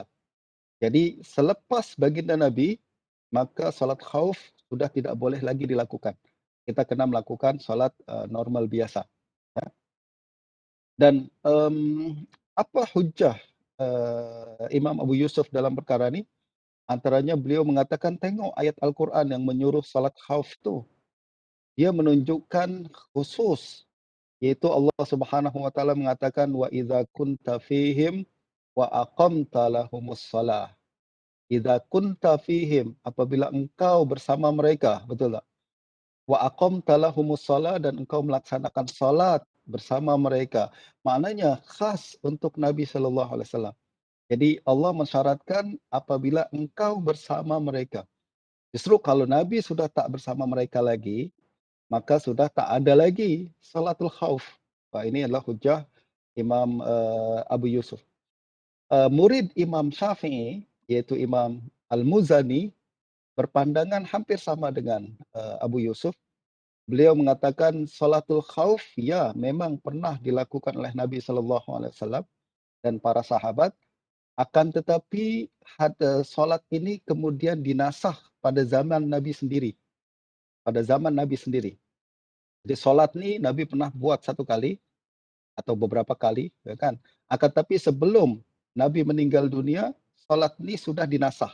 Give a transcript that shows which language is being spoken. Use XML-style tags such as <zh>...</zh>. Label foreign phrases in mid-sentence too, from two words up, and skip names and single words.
<ms>Jadi selepas baginda Nabi, maka salat khauf sudah tidak boleh lagi dilakukan. Kita kena melakukan solat normal biasa. Dan apa hujah Imam Abu Yusuf dalam perkara ini? Antaranya beliau mengatakan, tengok ayat Al-Quran yang menyuruh salat khauf itu. Dia menunjukkan khusus, yaitu Allah</ms> <ar>سبحانه وتعالى</ar> <ms>mengatakan,</ms> <ar>وإذا كنت فيهم وأقمت لهم الصلاة. إذا كنت فيهم,</ar> <ms>apabila engkau bersama mereka, betul tak?</ms> <ar>وأقمت لهم الصلاة,</ar> <ms>dan engkau melaksanakan salat bersama mereka. Maknanya khas untuk Nabi</ms> <ar>صلى الله عليه وسلم.</ar> <ms>Jadi Allah mensyaratkan apabila engkau bersama mereka. Justru kalau Nabi sudah tak bersama mereka lagi, maka sudah tak ada lagi</ms> <ar>صلاة الخوف.</ar> <ms>Wah, ini adalah hujah Imam Abu Yusuf. Murid Imam Syafi'i, yaitu Imam Al-Muzani, berpandangan hampir sama dengan Abu Yusuf. Beliau mengatakan</ms> <ar>صلاة الخوف,</ar> <ms>ya memang pernah dilakukan oleh Nabi</ms> <ar>صلى الله عليه وسلم</ar> <ms>dan para sahabat. Akan tetapi solat ini kemudian dinasah pada zaman Nabi sendiri. Pada zaman Nabi sendiri. Jadi solat ini Nabi pernah buat satu kali atau beberapa kali, ya kan. Akan tapi sebelum Nabi meninggal dunia, solat ini sudah dinasah.</ms>